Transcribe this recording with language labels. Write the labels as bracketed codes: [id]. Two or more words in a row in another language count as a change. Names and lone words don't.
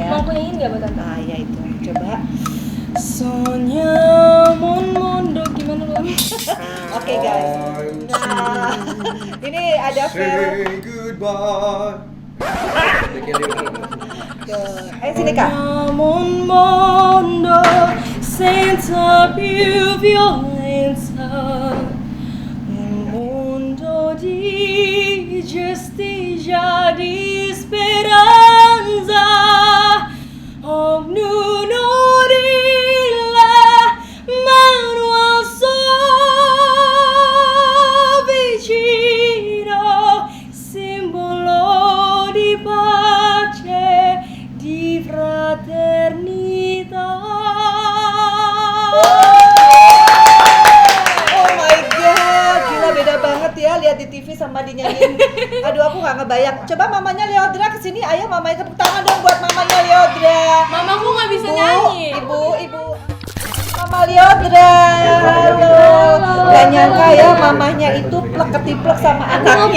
[id] Mau aku nyanyiin nggak buat tante? Ah ya itu. Coba. Sonya mondo gimana lu? [en] Oke guys. [id] Nah, ini ada Fer. [en] Say goodbye. [id] Sini Kak. [it] Mondo senza più violenza, un mondo di giustizia, di speranza, ognuno la mano al suo vicino, simbolo di pace, di fraternità. [en] Oh my god, [id] gila beda banget ya lihat di TV sama dinyanyiin. Aduh aku nggak ngebayang. Coba mamanya Lyodra kesini, ayo mamanya tepuk tangan dong buat mamanya Lyodra. Mamaku nggak bisa nyanyi. Ibu. Mama Lyodra, halo. Gak nyangka ya mamahnya itu plek ketiplek sama anaknya.